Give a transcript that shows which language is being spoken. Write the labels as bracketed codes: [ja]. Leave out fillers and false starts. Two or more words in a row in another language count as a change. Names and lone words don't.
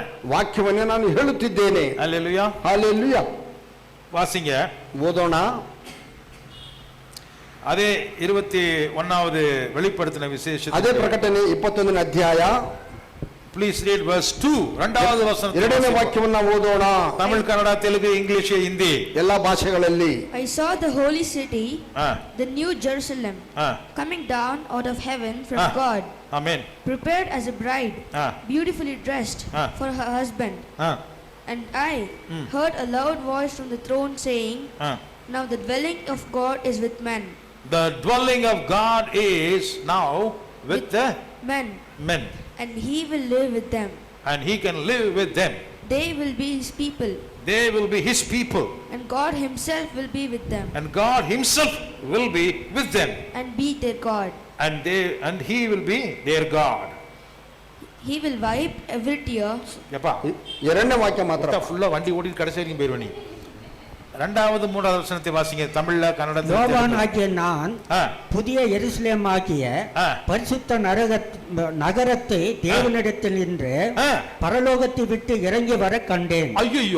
[kn] ವಾಕ್ಯವನ್ನೇ ನಾನು ಹೇಳುತ್ತಿದ್ದೇನೆ. [ta] அல்லேலூயா. [kn] ಹಾಲೆಲೂಯಾ. [ta] வாசிங்க. [kn] ಓದೋಣ. [ta] அதே 21வது வெளிப்படுத்தின விசேஷம், [kn] ಅದೇ ಪ್ರಕಟಣೆ 21ನೇ ಅಧ್ಯಾಯ. [en] please read verse 2, [ta] இரண்டாவது வசனம். [kn] ಎರಡನೇ ವಾಕ್ಯವನ್ನು ಓದೋಣ. [ta] தமிழ், கன்னடா, தெலுங்கு, இங்கிலீஷ், [kn] ಹಿಂದಿ ಎಲ್ಲಾ ಭಾಷೆಗಳಲ್ಲಿ. [en] I saw the holy city, ஆ, the new Jerusalem, ஆ, coming down out of heaven from Ah. God, [ta] ஆமென். [en] prepared as a bride, ஆ, beautifully dressed Ah. for her husband. ஆ, And I heard a loud voice from the throne saying, ஆ. now the dwelling of God is with men. The dwelling of God is now with the Men, men, and he will live with them. and he can live with them. They will be his people, They will be his people, and God himself will be with them, and God himself will be with them, and be their God. and he will be their God. He will wipe every tear. [ta] எப்பா [kn] ಎರಡನೇ ವಾಕ್ಯ ಮಾತ್ರ. [ta] ஃபுல்லா வண்டி ஓடிட்டு கடைசி வரைக்கும் போயிருவ நீ. இரண்டாவது மூன்றாவது வசனத்தை வாசிங்க, தமிழ்ல, கன்னடத்துல. யோவான் ஆகிய நான் ஆ, புதிய எருசலேம் ஆகிய ஆ. பரிசுத்த நகரத்தை தேவனிடத்தில் நின்று ஆ. பரலோகத்தை விட்டு இறங்கி வர கண்டேன். ஐயோ,